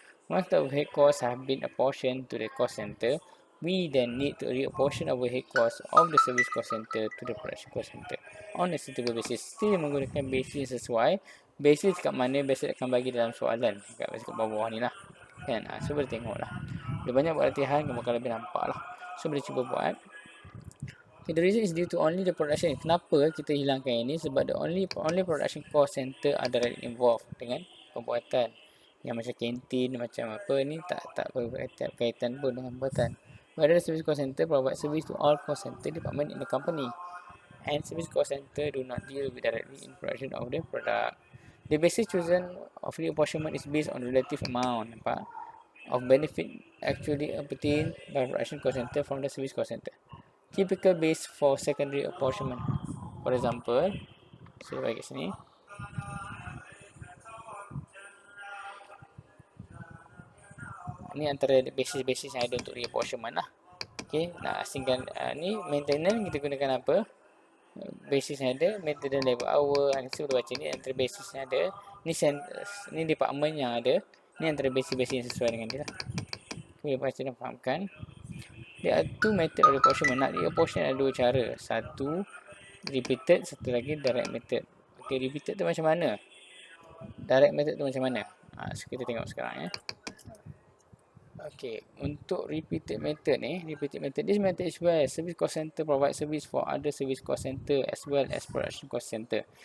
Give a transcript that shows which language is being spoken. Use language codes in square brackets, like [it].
[en] Once the overhead cost have been apportioned to the cost center, we then need to reapportion overhead cost of the service cost center to the production cost center on a suitable basis. [ms] Still menggunakan basis sesuai. Basis kat mana? Basis akan bagi dalam soalan. Kat basis kat bawah ni lah. Kan? So boleh tengok lah. Dia banyak buat latihan, kamu akan lebih nampak lah. So boleh cuba buat. [en] Okay, the reason is due to only the production. [ms] Kenapa kita hilangkan ini? Sebab [en] the only production cost center are directly involved [ms] dengan pembuatan. Yang macam kantin, macam apa ni tak berkaitan pun dengan pembuatan. [en] Whether the service cost center provide service to all cost center department in the company, and service cost center do not deal with directly in production of the product. The basis chosen of reapportionment is based on relative amount of benefit actually obtained by production cost center from the service cost center. Typical base for secondary apportionment. For example, [ms] saya bagi kat sini. Ini antara basis-basis yang ada untuk reapportionment lah. Okay, nak asingkan ni maintenance kita gunakan apa? Basis yang ada, maintenance labor hour. Saya boleh baca ni antara basis yang ada. Ni department yang ada. Ni antara basis-basis yang sesuai dengan dia lah. Boleh baca dan fahamkan. [en] There are two method of reapportionment. [ms] Nak reapportion ada dua cara. Satu repeated, satu lagi direct method. Okay, repeated tu macam mana? Direct method tu macam mana? So kita tengok sekarang [en] Okay, untuk repeated method this method is where service cost center provide service for other service cost center as well as production cost center.